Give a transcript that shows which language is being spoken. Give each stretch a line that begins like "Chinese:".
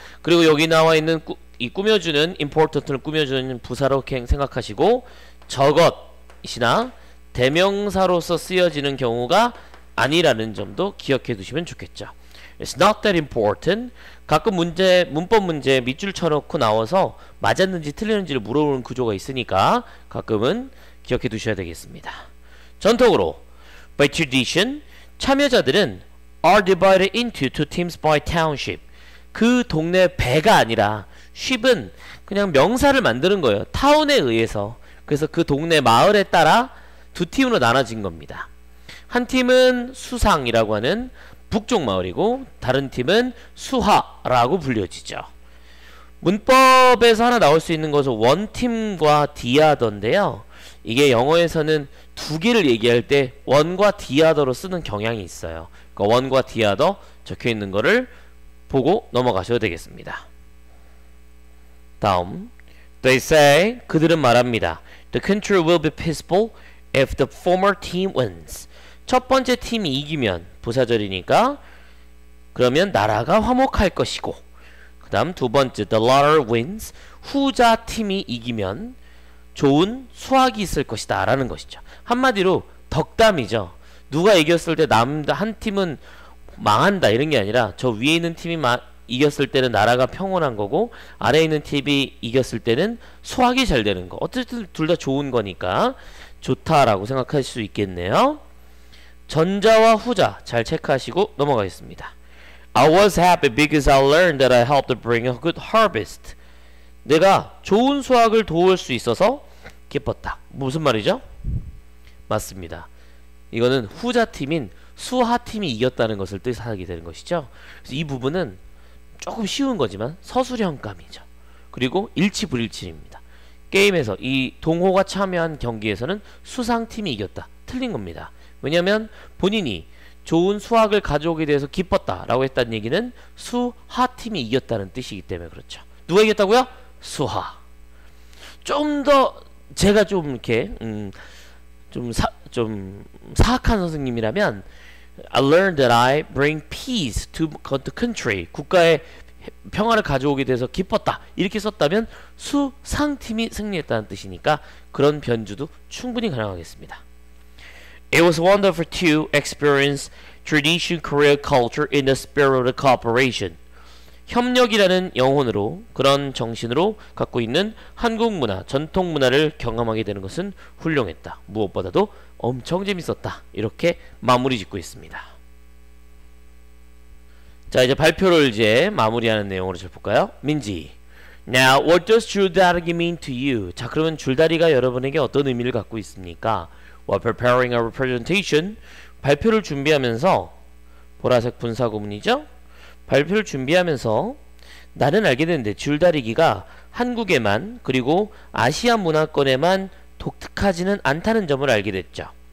Korean: 그리고 여기 나와 있는 이 꾸며주는 important를 꾸며주는 부사로 생각하시고, 저것이나 대명사로서 쓰여지는 경우가 아니라는 점도 기억해 두시면 좋겠죠.
English: It's not that important.
Korean: 가끔 문법 문제 밑줄 쳐놓고 나와서 맞았는지 틀렸는지를 물어보는 구조가 있으니까 가끔은 기억해 두셔야 되겠습니다. 전통으로
English: by tradition,
Korean: 참여자들은
English: are divided into two teams by township.
Korean: 그 동네 배가 아니라 ship은 그냥 명사를 만드는 거예요. 타운에 의해서. 그래서 그 동네 마을에 따라 두 팀으로 나눠진 겁니다. 한 팀은 수상이라고 하는 북쪽 마을이고, 다른 팀은 수하라고 불려지죠. 문법에서 하나 나올 수 있는 것은 원팀과 디아더인데요, 이게 영어에서는 두 개를 얘기할 때 원과 디아더로 쓰는 경향이 있어요. 그러니까 원과 디아더 적혀 있는 거를 보고 넘어가셔도 되겠습니다. 다음,
English: they say,
Korean: 그들은 말합니다.
English: The country will be peaceful if the former team wins.
Korean: 첫 번째 팀이 이기면, 부사절이니까 그러면 나라가 화목할 것이고, 그 다음 두 번째
English: the latter wins,
Korean: 후자 팀이 이기면 좋은 수확이 있을 것이다 라는 것이죠. 한마디로 덕담이죠. 누가 이겼을 때 한 팀은 망한다 이런 게 아니라, 저 위에 있는 팀이 이겼을 때는 나라가 평온한 거고, 아래에 있는 팀이 이겼을 때는 수확이 잘 되는 거. 어쨌든 둘 다 좋은 거니까 좋다라고 생각할 수 있겠네요. 전자와 후자 잘 체크하시고 넘어가겠습니다.
English: I was happy because I learned that I helped to bring a good harvest.
Korean: 내가 좋은 수확을 도울 수 있어서 기뻤다. 무슨 말이죠? 맞습니다. 이거는 후자팀인 수하팀이 이겼다는 것을 뜻하게 되는 것이죠. 그래서 이 부분은 조금 쉬운 거지만 서술형감이죠. 그리고 일치불일치입니다. 게임에서 이 동호가 참여한 경기에서는 수상팀이 이겼다. 틀린 겁니다. 왜냐하면 본인이 좋은 수확을 가져오게 돼서 기뻤다라고 했다는 얘기는 수하팀이 이겼다는 뜻이기 때문에 그렇죠. 누가 이겼다고요? 수하. 좀 더 제가 좀 이렇게 좀 사악한 선생님이라면
English: I learned that I bring peace to the country.
Korean: 국가에 평화를 가져오게 돼서 기뻤다. 이렇게 썼다면 수상팀이 승리했다는 뜻이니까 그런 변주도 충분히 가능하겠습니다.
English: It was wonderful to experience tradition, Korean culture in the spirit of cooperation.
Korean: 협력이라는 영혼으로, 그런 정신으로 갖고 있는 한국 문화, 전통 문화를 경험하게 되는 것은 훌륭했다. 무엇보다도 엄청 재밌었다. 이렇게 마무리 짓고 있습니다. 자, 이제 발표를 이제 마무리하는 내용으로 좀 볼까요? 민지.
English: Now, what does 줄다리기 mean to you?
Korean: 자, 그러면 줄다리가 여러분에게 어떤 의미를 갖고 있습니까?
English: While preparing our presentation,
Korean: 발표를 준비하면서, 보라색 분사 구문이죠? 발표를 준비하면서 나는 알게 됐는데 줄다리기가 한국에만, 그리고 아시아 문화권에만 독특하지는 않다는 점을 알게 됐죠.